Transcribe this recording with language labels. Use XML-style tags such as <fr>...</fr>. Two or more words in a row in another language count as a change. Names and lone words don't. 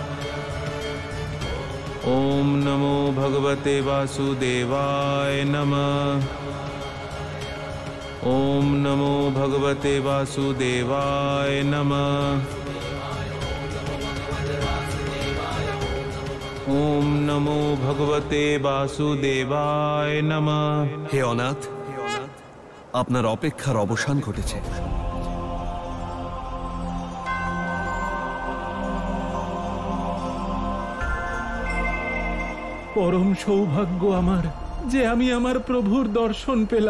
<sa>ओम नमो भगवते वासुदेवाय नमः। ओम नमो भगवते वासुदेवाय नमः। ओम नमो भगवते वासुदेवाय नमः।</sa> <bn>হে অনাথ, আপনার অপেক্ষার অবসান ঘটেছে। পরম সৌভাগ্য আমার যে আমি আমার প্রভুর দর্শন পেলাম।</bn>